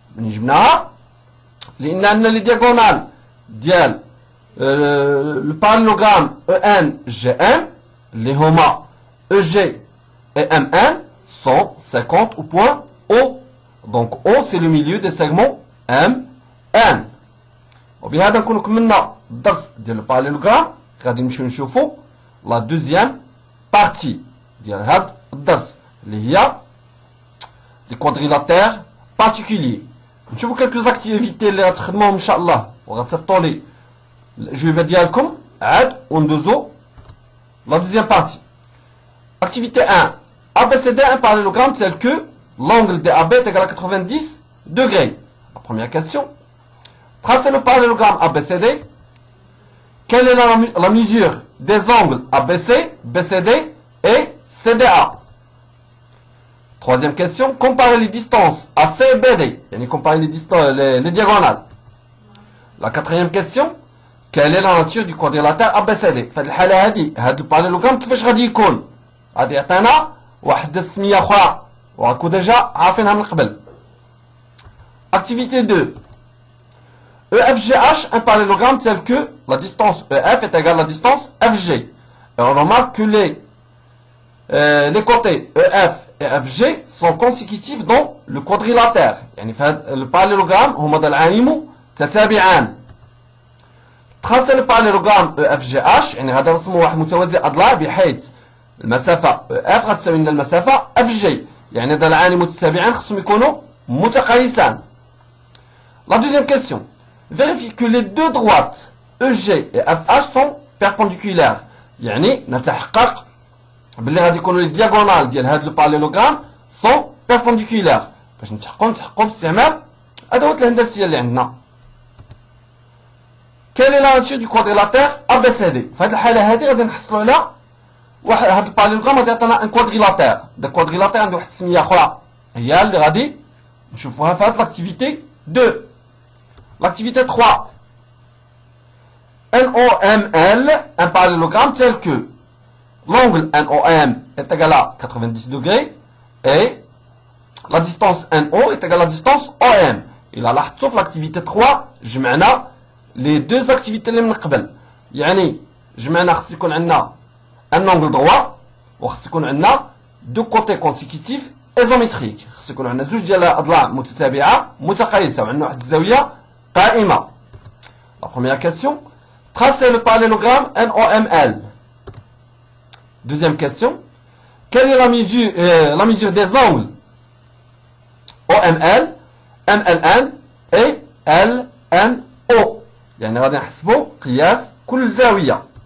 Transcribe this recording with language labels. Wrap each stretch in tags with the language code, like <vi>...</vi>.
<ar>نجمناها لأن عندنا</ar> <fr>les diagonales ديال le parallélogramme ENGM, les HOMA EG et MN sont 50 au point O. Donc O c'est le milieu des segments MN.</fr> <ar>وبهذا نكون كملنا الدرس ديال الباراليلوغرام. غادي نمشيو نشوفو</ar> <fr>la deuxième partie.</fr> <ar>ديال هاد الدرس اللي هي لي كوادريلاتير بارتيكولي. نشوفوا كالكو اكتيفيتي اللي غتخدموهم ان شاء الله وغتصيفطوا لي الأجوبة ديالكم عاد وندوزو لا دوزيام بارتي.</ar> <fr>Activité 1. ABCD un parallélogramme tel que l'angle DAB est égal à 90 degrés. La première question. Tracez le parallélogramme ABCD. Quelle est la mesure des angles ABC, BCD et CDA? Troisième question. Comparez les distances AC et BD. Yani comparer les diagonales. La quatrième question. Quelle est la nature du quadrilatère ABCD?</fr> <ar>في الحالة هذه هذا الباراليلوغرام كيفاش غادي يكون؟ غادي يعطينا واحد السمية أخرى وراكو ديجا عارفينها من قبل.</ar> <fr>Activité 2. EFGH, un parallélogramme tel que la distance EF est égale à la distance FG. Et on remarque que les côtés EF et FG sont consécutifs dans le quadrilatère.</fr> <ar>يعني في هذا الباراليلوغرام هما ضلعان تتابعان.</ar> <fr>Tracer le parallélogramme EFGH</fr> <ar>يعني هذا رسمه واحد متوازي أضلاع بحيث المسافة EF غتساوي لنا المسافة FG يعني ضلعان متتابعان خصهم يكونوا متقايسان.</ar> <fr>La deuxième question. Vérifie que les deux droites EG et FH sont perpendiculaires.</fr> <ar>يعني نتحقق باللي غادي يكونوا لي دياغونال ديال هذا الباراليلوغرام</ar> <fr>sont perpendiculaires.</fr> <ar>باش نتحققوا باستعمال الأدوات الهندسية اللي عندنا.</ar> <fr>Quelle est la nature du quadrilatère ABCD?</fr> <ar>في هذه الحالة هذه غادي نحصلوا على واحد هذا الباراليلوغرام غادي يعطينا ان كوادريلاتير. دا كوادريلاتير عنده واحد السمية أخرى هي اللي غادي نشوفوها في هذه</ar> <fr>l'activité 2. L'activité 3. NOML, un parallélogramme tel que l'angle NOM est égal à 90 degrés et la distance NO est égale à la distance OM. Et là, لاحظتوا في l'activité 3 جمعنا les deux activités</fr> <ar>اللي من قبل. يعني جمعنا خص يكون عندنا un angle droit وخص يكون عندنا</ar> <fr>deux côtés consécutifs isométriques.</fr> <ar>خص يكون عندنا زوج ديال الأضلاع متتابعة متقايسة وعندنا واحد الزاوية قائمة.</ar> <fr>La première question. Tracez le parallélogramme NOML. Deuxième question. Quelle est la mesure des angles OML, MLN et LNO?</fr> <ar>يعني غادي نحسبوا قياس كل زاوية.</ar>